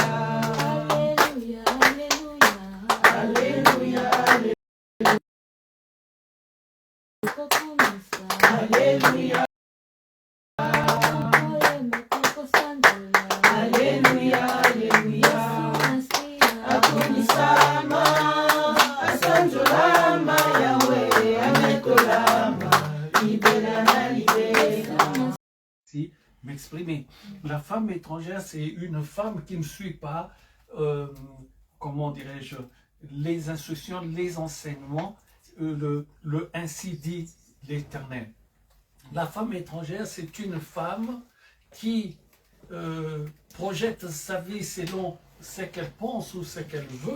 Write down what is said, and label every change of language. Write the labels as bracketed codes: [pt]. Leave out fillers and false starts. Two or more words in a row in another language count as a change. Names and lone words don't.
[fr] Alléluia, Alléluia. Alléluia, Alléluia. Alléluia. Alléluia, Alléluia. Akunisama, asanjolama, Yahweh, ametolama, [la] libera, libera. [fr] Si, m'exprimer. La femme étrangère, c'est une femme qui ne suit pas, comment dirais-je, les instructions, les enseignements, le ainsi dit l'Éternel. La femme étrangère, c'est une femme qui projette sa vie selon ce qu'elle pense ou ce qu'elle veut.